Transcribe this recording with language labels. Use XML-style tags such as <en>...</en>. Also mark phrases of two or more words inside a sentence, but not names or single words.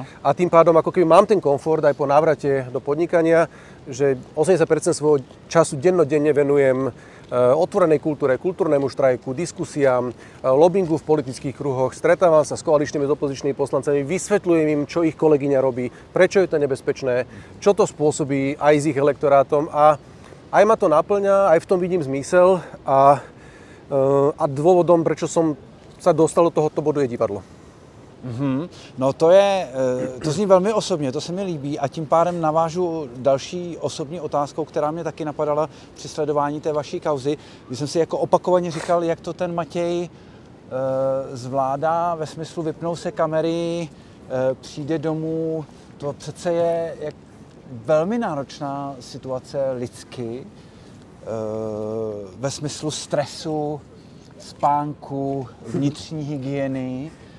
<sk>A tým pádom ako keby mám ten komfort aj po návrate do podnikania, že 80% svojho času dennodenne venujem otvorenej kultúre, kultúrnemu štrajku, diskusiám, lobbingu v politických kruhoch, stretávam sa s koaličnými s opozičnými poslancami, vysvetľujem im, čo ich kolegyňa robí, prečo je to nebezpečné, čo to spôsobí aj s ich elektorátom a aj ma to naplňa, aj v tom vidím zmysel a dôvodom, prečo som sa dostal do tohoto bodu, je divadlo.</sk> <cs>No to zní velmi osobně, to se mi líbí a tím pádem navážu další osobní otázkou, která mě taky napadala při sledování té vaší kauzy, když jsem si jako opakovaně říkal, jak to ten Matěj zvládá ve smyslu vypnou se kamery, přijde domů, to přece je velmi náročná situace lidsky, ve smyslu stresu, spánku, vnitřní hygieny.</cs>